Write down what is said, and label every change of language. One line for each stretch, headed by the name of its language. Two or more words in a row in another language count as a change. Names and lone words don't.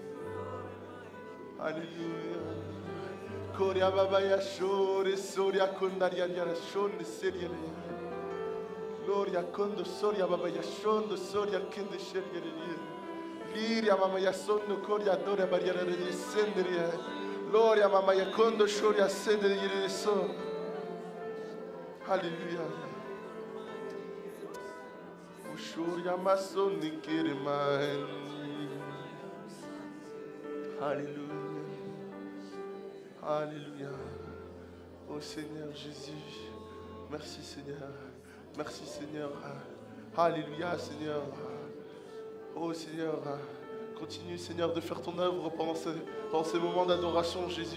French: Hallelujah. Koria babaya shori soria kundaria yara shondi seria. Gloria kundu soria babaya shondo soria kindi sheria. Liria mama ya sonno koria dore barriera di sendere. Gloria mama ya kondo shoria sendere di so. Alléluia. Ushuria masoni kiriman. Alléluia. Alléluia. Oh Seigneur Jésus. Merci Seigneur. Merci Seigneur. Alléluia Seigneur. Oh Seigneur, continue Seigneur de faire ton œuvre pendant ces moments d'adoration Jésus.